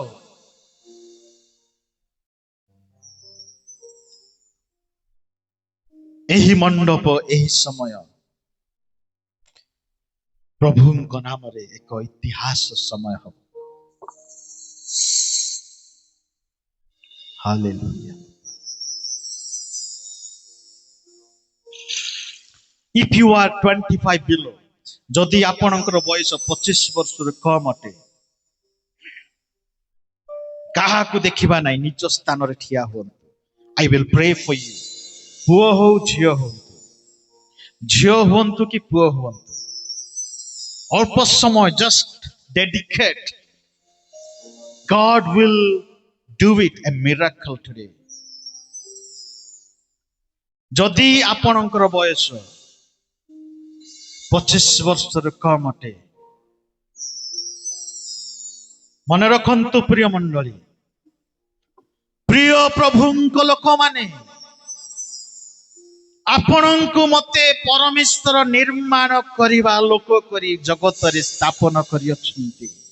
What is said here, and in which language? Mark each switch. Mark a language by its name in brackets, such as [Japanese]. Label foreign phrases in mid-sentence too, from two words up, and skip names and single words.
[Odia] ଏହି ମଣ୍ଡପ, ଏହି ସମୟ ପ୍ରଭୁଙ୍କ ନାମରେ ଏକ ଇତିହାସ ସମୟ ହବ। ହାଲେଲୁୟା। [English] If you are 25 below, [Odia] ଯଦି ଆପଣଙ୍କର ବୟସ 25 ବର୍ଷରୁ କମ ଅଟେ, କାହାକୁ ଦେଖିବା ନାହିଁ, ନିଜ ସ୍ଥାନରେ ଠିଆ ହୁଅନ୍ତୁ। [English] I will pray for you. [Odia] ପୁଅ ହଉ ଝିଅ ହୁଅନ୍ତୁ, ଝିଅ ହୁଅନ୍ତୁ କି ପୁଅ ହୁଅନ୍ତୁ, ଅଳ୍ପ ସମୟ [English] just dedicate. God will do it a miracle today. [Odia] ଯଦି ଆପଣଙ୍କର ବୟସ 25 ବର୍ଷରୁ କମ ଅଟେ, ମନେ ରଖନ୍ତୁ ପ୍ରିୟ ମଣ୍ଡଳୀ, ପ୍ରିୟ ପ୍ରଭୁଙ୍କ ଲୋକମାନେ, ଆପଣଙ୍କୁ ମତେ ପରମେଶ୍ୱର ନିର୍ମାଣ କରିବା ଲୋକ କରି ଜଗତରେ ସ୍ଥାପନ କରିଅଛନ୍ତି।